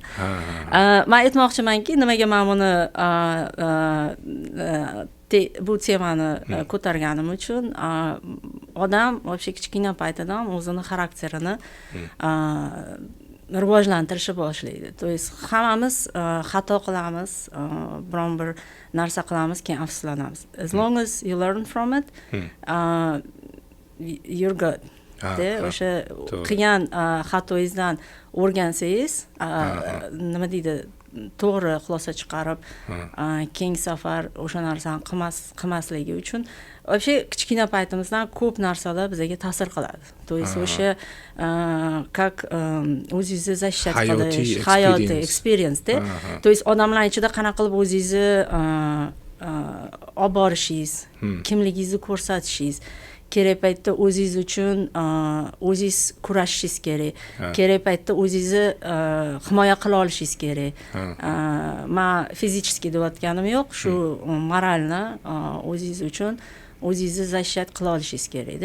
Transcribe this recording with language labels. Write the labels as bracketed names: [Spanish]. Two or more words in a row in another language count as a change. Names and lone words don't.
[Uzbek] Men aytmoqchimanki, nimaga men buni bu temani ko'targanim uchun odam вообще kichkina paytidan o'zini xarakterini rivojlantirishni boshlaydi. [Russian] To есть [Uzbek] hammamiz xato qilamiz, biron bir narsa qilamiz, keyin afsuslanamiz. [English] As long as you learn from it, you're good. [Uzbek] O'sha qilgan xatoyingizdan o'rgansangiz, nima deydi, to'g'ri xulosa chiqarib, keyingi safar o'sha narsani qilmasligi uchun вообще kichkina paytimizdan ko'p narsalar bizga ta'sir qiladi. [Russian] То есть [Uzbek] o'sha как o'zingizni защищать qilish, hayotiy experience-da. [Russian] То есть [Uzbek] odamlar ichida qanaqa qilib o'zingizni olib borishingiz, kimligingizni ko'rsatishingiz kerak paytda o'zingiz uchun o'zingiz kurashishingiz kerak. Kerak paytda o'zingizni himoya qila olishingiz kerak. Men fizически deyotganim yo'q, shu moralni o'zingiz uchun o'zingizni защищать qila olishingiz kerak-da.